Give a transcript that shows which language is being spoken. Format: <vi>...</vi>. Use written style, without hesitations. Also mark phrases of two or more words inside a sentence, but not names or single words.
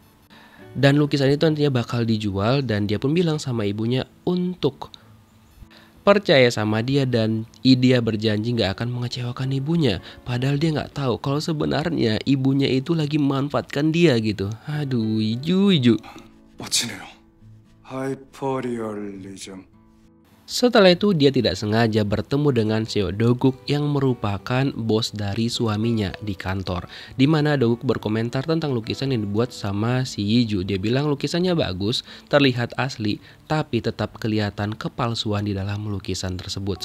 <id>Dan lukisan itu nantinya bakal dijual dan dia pun bilang sama ibunya untuk percaya sama dia dan dia berjanji nggak akan mengecewakan ibunya. Padahal dia nggak tahu kalau sebenarnya ibunya itu lagi memanfaatkan dia gitu. Aduh, Iju.</id> <ja>落ちぬよ。ハイパリアリズム。</ja> <id>Setelah itu dia tidak sengaja bertemu dengan Seo Doguk yang merupakan bos dari suaminya di kantor. Di mana Doguk berkomentar tentang lukisan yang dibuat sama si Yiju. Dia bilang lukisannya bagus, terlihat asli, tapi tetap kelihatan kepalsuan di dalam lukisan tersebut.</id>